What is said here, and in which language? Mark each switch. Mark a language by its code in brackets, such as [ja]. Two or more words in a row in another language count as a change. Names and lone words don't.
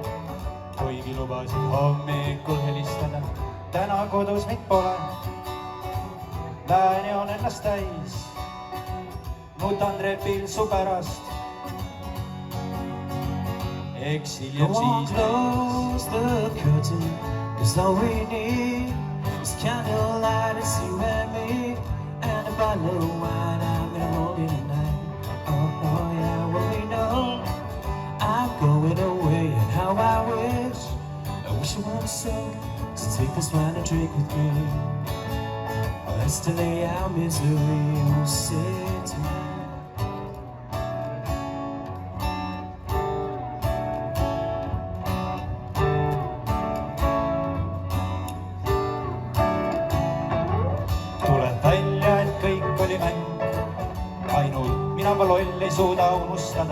[et] Kuigi lubasid hommikul helistada, täna kodus mind pole. Lääni on ennast täis, nutan trepil su pärast. Eks hiljem siis [en] close the curtain, 'cause all we need is candlelight, it's you and me, and a bottle of wine. I'm gonna hold you tonight. Oh yeah, well we know I'm going away, and how I wish you weren't sick, so take this wine and drink with me. Let's delay our misery, we'll say tonight. [et] Tuleb välja, et kõik oli mäng, ainult mina ma loll ei suuda unustada.